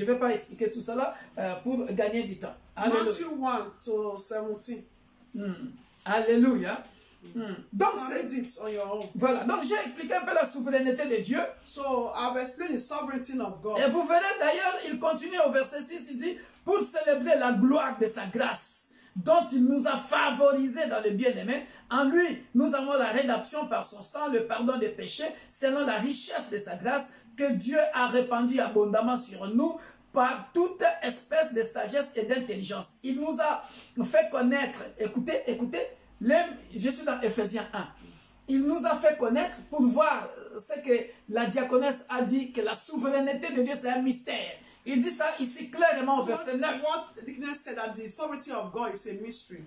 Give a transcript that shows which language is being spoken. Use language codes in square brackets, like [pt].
[fr] Je ne vais pas expliquer tout cela pour gagner du temps. Alléluia. [en] Matthew 1 to 17. [fr] Alléluia. Donc, voilà, donc j'ai expliqué un peu la souveraineté de Dieu. [en] So, I've explained the sovereignty of God. [fr] Et vous verrez d'ailleurs, il continue au verset 6, il dit, pour célébrer la gloire de sa grâce, dont il nous a favorisés dans le bien-aimé. En lui, nous avons la rédemption par son sang, le pardon des péchés, selon la richesse de sa grâce, que Dieu a répandue abondamment sur nous, par toute espèce de sagesse et d'intelligence. Il nous a fait connaître, écoutez, je suis dans Ephésiens 1. Il nous a fait connaître pour voir ce que la diaconesse a dit, que la souveraineté de Dieu c'est un mystère. Il dit ça ici clairement au verset 9. [en] What the deaconess said that the sovereignty of God is a mystery.